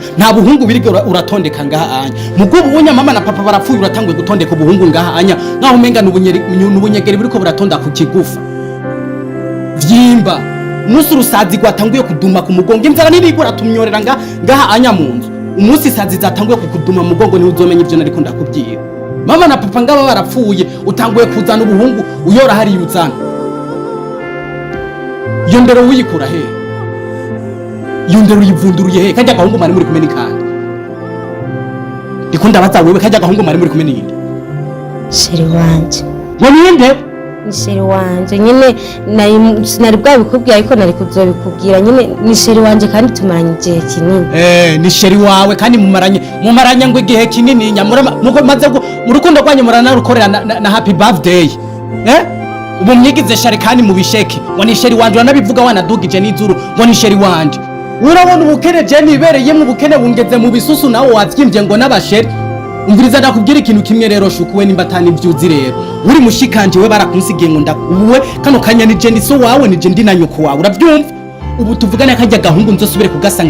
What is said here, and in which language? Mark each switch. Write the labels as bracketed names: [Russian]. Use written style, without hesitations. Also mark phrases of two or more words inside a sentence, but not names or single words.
[Rundi] nta buhungu birige uratondeka ngaha anya mugobo unya mama na papa barapfuye uratangwe gutondeka ubuhungu ngaha anya naho umenga nubunyegeri buriko buratonda ku kigufa vyimba umunsi urusazi rwatanguye kuduma ku mugongo inzara nirigura tumyorera ngaha anya mu nzu umunsi isazi zatanguye kukuduma mu mugongo niho uzomenya ivyo nariko ndakubwira mama na papa ngaba barapfuye utanguye kuzana ubuhungu uyora hari yuzana iyo ndero uyikura he iyo ndero uyivunduruye he kajya gahungu mari muri kumeni kandi ndiko ndabaza wewe kajya gahungu mari muri kumeni inde sheri wanje ngo ninde ni sheri wanje nyine sinari bwabikubwiye ariko nari kuzobikubwira nyine ni sheri wanje kandi tumaranye igihe kinini ni sheri wawe kandi mumaranye ngo igihe kinini nyamurama nuko maze mu rukundo rwanyu murana rukorera na [English] happy birthday [Rundi] ubu myigize shari kandi mu bisheke ngo ni sheri wanje wanabivuga wanadugije n'izuru ngo ni sheri wanje urabona ubukene je nibereye mu bukene bungeze mu bisusu nawo wavyimbye ngo n'abasheri umviriza ndakubwira ikintu kimwe rero shukuwe nimba atani byuzi rero uri mushikanje we barakunsigiye ngo ndakuwe kano kanya ni je ndiso wawe ni je ndi na nyoko wawe urabyumva ubu tuvugana kajya gahungu nzosubire kugasanga